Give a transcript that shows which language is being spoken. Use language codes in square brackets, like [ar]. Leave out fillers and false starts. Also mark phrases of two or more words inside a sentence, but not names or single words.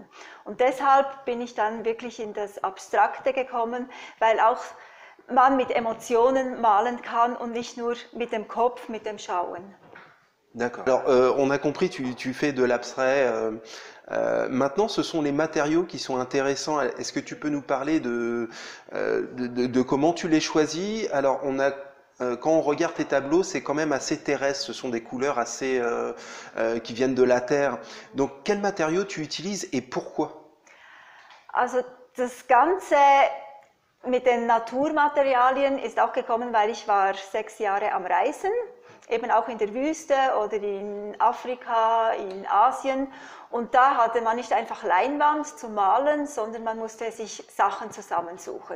[de] Und deshalb bin ich dann wirklich in das Abstrakte gekommen, weil auch man mit Emotionen malen kann und nicht nur mit dem Kopf, mit dem Schauen. [fr] D'accord. Alors, on a compris, tu fais de l'abstrait. Maintenant, ce sont les matériaux qui sont intéressants. Est-ce que tu peux nous parler de comment tu les choisis? Alors, quand on regarde tes tableaux, c'est quand même assez terrestre. Ce sont des couleurs assez qui viennent de la terre. Donc, quels matériaux tu utilises et pourquoi? [de] Also, das Ganze mit den Naturmaterialien ist auch gekommen, weil ich war 6 Jahre am Reisen, eben auch in der Wüste oder in Afrika, in Asien. Und da hatte man nicht einfach Leinwand zum Malen, sondern man musste sich Sachen zusammensuchen.